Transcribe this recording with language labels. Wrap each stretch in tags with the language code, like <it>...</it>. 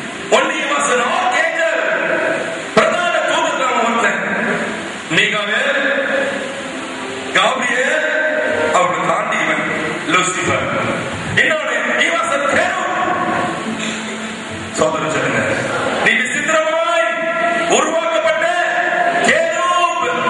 <ta>ஒன்னு was</ta> <en>an archangel,</en> <ta>பிரதான தூதன் ஒருத்தன். மீகாவேல், காபிரியேல், அவனை தாண்டி இவன் லூசிபர். இன்னொன்னு</ta> <en>he was a cherub.</en> <ta>சோதரன் சொல்லுங்க, நீ விசித்திரமாய் உருவாக்கப்பட்ட கேரூப்.</ta>